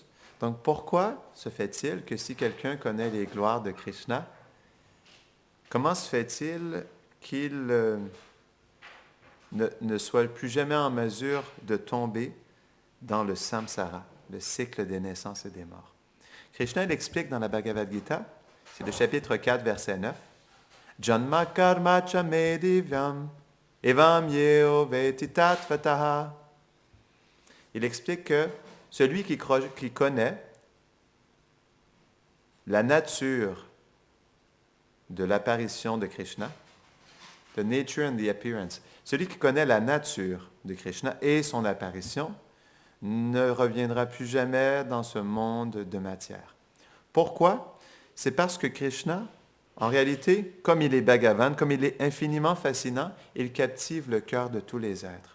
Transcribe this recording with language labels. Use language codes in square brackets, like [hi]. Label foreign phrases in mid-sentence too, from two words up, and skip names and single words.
[fr] Donc, pourquoi se fait-il que si quelqu'un connaît les gloires de Krishna, comment se fait-il qu'il ne soit plus jamais en mesure de tomber dans le samsara, le cycle des naissances et des morts? Krishna l'explique dans la Bhagavad Gita, c'est le chapitre 4, verset 9. [sa] जन्म कर्म च मे दिव्यम् एवम् यो वेत्ति तत्त्वतः. [fr] Il explique que celui qui connaît la nature de l'apparition de Krishna, [en] the nature and the appearance, [fr] celui qui connaît la nature de Krishna et son apparition, ne reviendra plus jamais dans ce monde de matière. Pourquoi? C'est parce que Krishna, en réalité, comme il est Bhagavan, comme il est infiniment fascinant, il captive le cœur de tous les êtres.